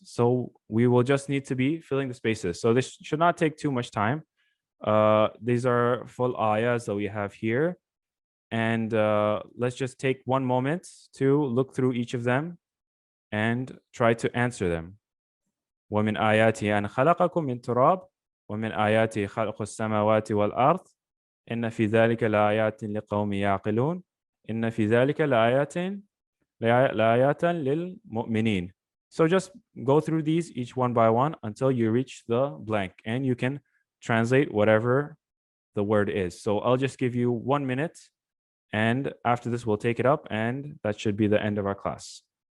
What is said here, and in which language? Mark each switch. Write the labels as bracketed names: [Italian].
[English] So we will just need to be filling the spaces. So this should not take too much time. These are full ayahs that we have here. And let's just take one moment to look through each of them and try to answer them. [Arabic] وَمِنْ آيَاتِهِ أَنْ خَلَقَكُم مِّن تُرَابٍ وَمِنْ آيَاتِهِ خَلْقُ السَّمَاوَاتِ وَالْأَرْضِ إن في ذلك لآيات لقوم يعقلون إن في ذلك لآيات للمؤمنين. [English] So just go through these each one by one until you reach the blank, and you can translate whatever the word is. So I'll just give you 1 minute, and after this we'll take it up, and that should be the end of our class.